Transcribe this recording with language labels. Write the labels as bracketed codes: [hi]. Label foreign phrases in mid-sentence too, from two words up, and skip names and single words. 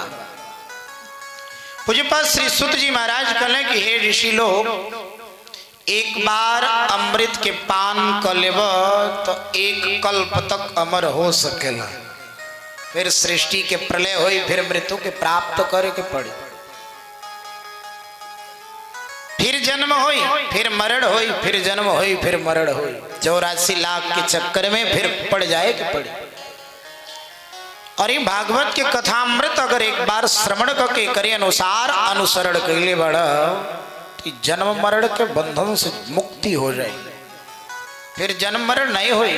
[bho] पूज्यपाद श्री सुत जी महाराज कहले कि हे ऋषि लोग, एक बार अमृत के पान कर लेब तो एक कल्प तक अमर हो सकेला। फिर सृष्टि के प्रलय होई, फिर मृत्यु के प्राप्त करे के पड़ी, फिर जन्म होई, फिर मरण होई, फिर जन्म होई, फिर मरण होई। 84 लाख के चक्कर में फिर पड़ जाए के पड़ी। और ये भागवत के कथामृत अगर एक बार श्रवण करके करे अनुसार अनुसरण कैले बड़ा तो जन्म मरण के बंधन से मुक्ति हो जाए, फिर जन्म मरण नहीं होई।